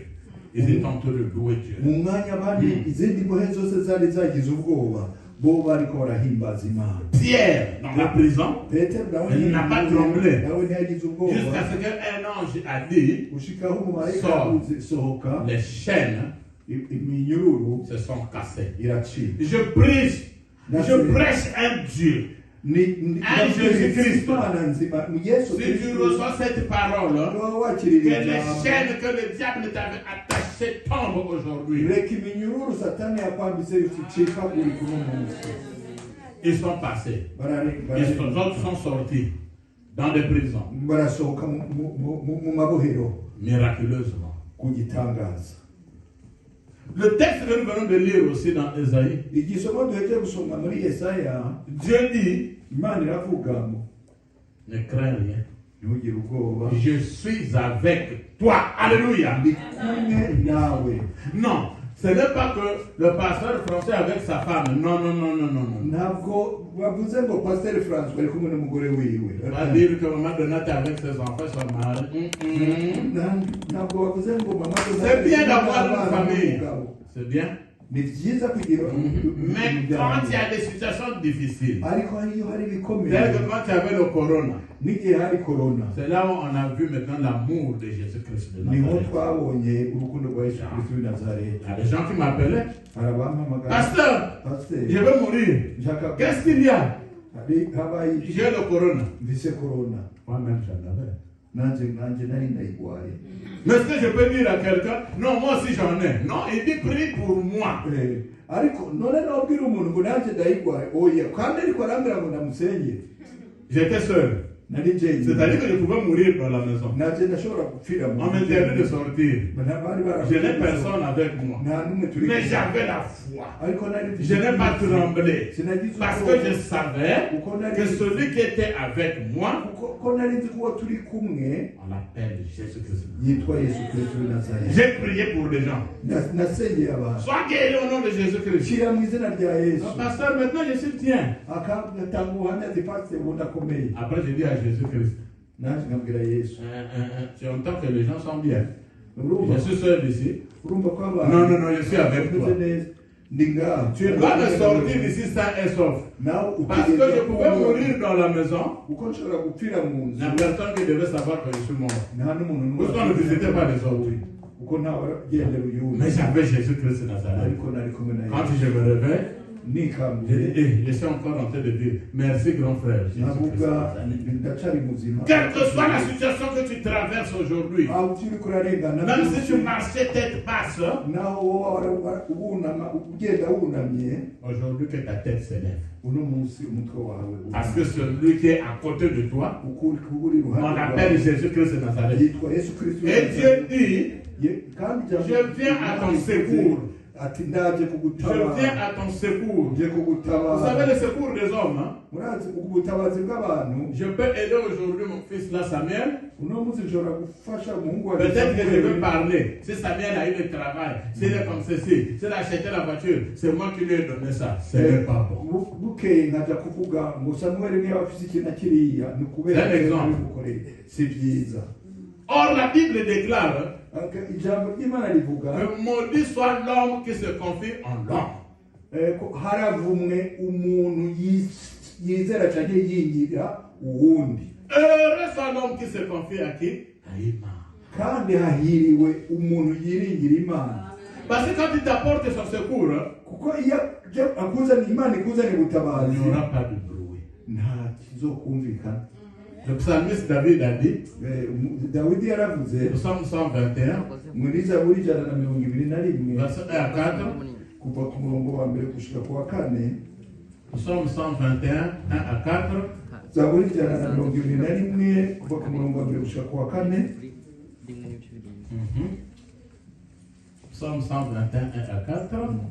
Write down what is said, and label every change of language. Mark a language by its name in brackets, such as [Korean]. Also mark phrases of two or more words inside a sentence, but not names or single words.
[French] Ils étaient en train de louer Dieu. [Rundi] Mu mwanya abandi izindi mbohe zose zari zagize ubwoba, bo bariko barahimbaza Imana. [French] Pierre, dans la prison, [Rundi] Petero nawe [French] Il n'a pas tremblé. [Rundi] nawe ntiyagize ubwoba. [French] jusqu'à ce qu'un ange a dit, [Rundi] Gushikaho umumarayika [French] Sors. [Rundi] avuze sohoka, [French] les chaînes [Rundi] iminyururu [French] se sont cassées. [Rundi] iracika. [French] Je prêche un Dieu. Un Jésus-Christ. [Rundi] Imana nzima mu Yesu [French] Si tu [Rundi] Kristo [French] reçois cette parole, [Rundi] niba [French] que [Rundi] wakirira [French] les [Rundi] ijambo, [French] chaînes que le diable t'avait attachées tombent aujourd'hui. [Rundi] reka iminyururu satani yakwambitse icika buri kuno munsi. [French] Ils sont passés. [Rundi] Barare- [French] Les autres sont sortis dans des prisons, [Rundi] barasohoka mu mabohero [French] miraculeusement. [Rundi] ku gitangaza. [French] Le texte que nous venons de lire aussi dans Ésaïe, [Rundi] Igisomo duhejeje gusoma muri Yesaya, [French] Dieu dit, [Rundi] Imana iravuga ngo [French] ne crains rien. [Rundi] ntugire ubwoba, [French] Je suis avec toi. Alléluia. [Rundi] ndi kumwe nawe. [French] Non, ce n'est pas que le pasteur français avec sa femme. Non, non, non, non, non, non. [Rundi] Ntabwo bavuze ngo Pasteur François ari kumwe n'umugore wiwe. [French] On va dire que maman Donate avec ses enfants sont mariés. [Rundi] Ntabwo bavuze ngo mama [French] C'est bien d'avoir une famille. C'est bien. [Rundi] Ni byiza kugira [French] Mais quand il y a des situations difficiles, [Rundi] ariko hariyo hari ibikomeye, [French] tel que quand il y avait le corona, [Rundi] n'igihe hari corona, [French] c'est là où on a vu maintenant l'amour de Jésus-Christ de [Rundi] niho [French] Nazareth. [Rundi] twabonye urukundo rwa Yesu Kristo w'i [French] Il y [Rundi] Nazareti. [French] a des gens qui m'appelaient, [Rundi] Arabampamagara, [French] Pasteur, [Rundi] Pasteur, [French] je vais mourir. [Rundi] nshaka [French] Qu'est-ce qu'il y a? [Rundi] habaye [French] J'ai le corona. [Rundi] mvise corona, [French] Moi-même, j'en avais. [Rundi] nanjye nari ndayigwaye. [French] Mais est-ce que je peux dire à quelqu'un, non, moi aussi j'en ai. Non, il dit prie pour moi. [Rundi] Ariko none nobwira umuntu ngo nanjye ndayigwaye, oya kandi ariko arambwira ngo ndamusengere. [French] J'étais seul. [Rundi] Nari njyenyine, [French] C'est-à-dire que je pouvais mourir dans la maison. [Rundi] nanjye ndashobora gupfira mu [French] On m'interdit de sortir. Je n'ai personne avec moi. [Rundi] nta n'umwe turi [French] Mais [Rundi] kumwe. [French] j'avais la foi. [Rundi] Ariko nari [French] Je n'ai pas tremblé. [Rundi] Sinagize [French] Parce [Rundi] ubwoba. [French] que je savais que celui qui était avec moi, [Rundi] Kuko nari nzi ko uwo turi kumwe [French] on l'appelle Jésus-Christ. [Rundi] yitwa Yesu Kristo w'i Nazareti. [French] J'ai prié pour les gens. [Rundi] Nasengeye abantu, [French] Sois guéri au nom de Jésus-Christ. [Rundi] shyira mu izina rya Yesu. [French] Non, pasteur, maintenant je suis tien. [Rundi] agatanga ubuhamya ati pasiteri ubu ndakomeye. [French] Après, je dis à Jésus-Christ, [Rundi] Naje nkabwira Yesu, [French] tu entends que les gens sont bien. [Rundi] urumva [French] Je suis seul ici. [Rundi] urumva ko abantu [French] Non, non, non, je suis avec toi. [Rundi] bameze neza. Ndi ngaha. [French] Tu dois me sortir d'ici sain et sauf. [Rundi] nawe [French] Parce que je pouvais mourir dans la maison. [Rundi] uko nshobora gupfira mu [French] Il [Rundi] nzu, [French] n'y a personne qui devait savoir que je suis mort. [Rundi] nta n'umuntu [French] Pourquoi ne visitait pas les autres? [Rundi] kuko ntawe agendera uyundi. [French] Mais j'avais Jésus-Christ de Nazareth. [Rundi] ariko nari kumwe na [French] Quand [Rundi] Yesu [French] je me réveille, je [Rundi] nikanguye, [French] dis, je suis encore en train de dire, merci grand frère. Jésus-Christ de [Rundi] navuga [French] Nazareth. [Rundi] ndacari muzima. [French] Quelle que soit la situation que tu traverses aujourd'hui, [Rundi] aho ukiri kurarengana [French] même si tu [Rundi] byose, [French] marchais tête basse, [Rundi] naho wowe wunama ugenda wunamye, [French] aujourd'hui que ta tête s'élève. [Rundi] uno munsi umutwe wawe [French] Parce que celui qui est à côté de toi, [Rundi] ukuri uri [French] on [Rundi] iruhande [French] l'appelle [Rundi] rwawe [French] Jésus-Christ de Nazareth. [Rundi] yitwa Yesu Kristo w'i [French] Et Dieu [Rundi] Nazareti. [French] dit, [Rundi] Kandi [French] je viens à ton secours. [Rundi] ati ndaje [French] Je [Rundi] kugutabara [French] viens à ton secours. [Rundi] nje [French] Vous [Rundi] kugutabara [French] savez le secours des hommes, hein? [Rundi] murazi ubutabazi bw'abantu [French] Je peux aider aujourd'hui mon fils là, Samuel. [Rundi] uno munsi nshobora gufasha umuhungu wa [French] Peut-être que je vais parler. Si Samuel a eu le travail, s'il est comme ceci, s'il a acheté la voiture, c'est moi qui lui ai donné ça. Ce n'est pas bon. [Rundi] bukeye nkaja kuvuga ngo Samuel niba afise ikintu kiriya ni ukubera [French] C'est un exemple. [Rundi] bimukoreye si byiza [French] Or, la Bible déclare [Rundi] ijambo ry'Imana rivuga [French] que maudit soit l'homme qui se confie en l'homme. [Rundi] ko haravumwe umuntu yizera cyane yingira uwundi. [French] Heureux soit l'homme qui se confie à qui? À Imana. [Rundi] Kandi hahiriwe umuntu yiringira Imana. [French] Parce que quand il t'apporte son secours, [Rundi] kuko iyo akuzana Imana ikuzana ubutabazi, [French] il n'y aura pas de bruit. [Rundi] nta kizokumvikana. [French] Le psalmiste David a dit, [Rundi] Dawidi yaravuze [French] Psalm 121, [Rundi] muri Zaburi 121 [French] verset 1 à 4, [Rundi] kuva ku murongo wa mbere gushika ku wa kane. [French] Psalm 121, 1 à 4. [Rundi] Zaburi 121 kuva ku murongo wa mbere gushika ku wa kane. [French] Psalm 121, 1 à 4.